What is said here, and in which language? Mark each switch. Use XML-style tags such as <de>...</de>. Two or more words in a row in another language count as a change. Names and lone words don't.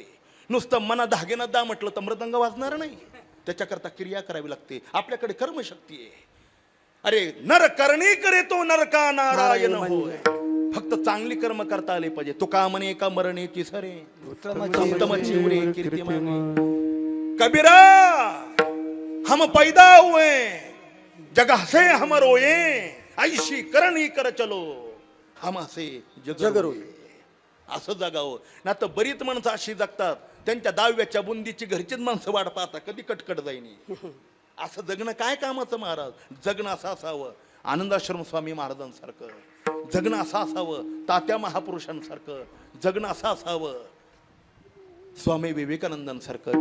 <mr>नुसतं मना धागेनं दा म्हटलं तर मृदंग वाजणार नाही, त्याच्याकरता क्रिया करावी लागते. आपल्याकडे कर्मशक्ती आहे. अरे</mr> <hi>नर करणी करे तो नरका नारायण होय.</hi> <mr>फक्त चांगली कर्म करता आले पाहिजे. तुका म्हणे का मरणेची सरे उत्तम चिवरे कीर्ती मागे.</mr> <hi>कबीरा हम पैदा हुए जग हसे हम रोए ऐशी करणी कर चलो हम हसे जग रोए.</hi> <mr>असं जगावं ना तर बरीच माणसं अशी जगतात त्यांच्या दहाव्याच्या बुंदीची घरचीच माणसं वाट पाहता कधी कटकट जाईनी. असं जगणं काय कामाचं महाराज? जगणं असं असावं आनंदाश्रम स्वामी महाराजांसारखं, जगणं असं असावं तात्या महापुरुषांसारखं, जगणं असं असावं स्वामी विवेकानंदांसारखं.</mr>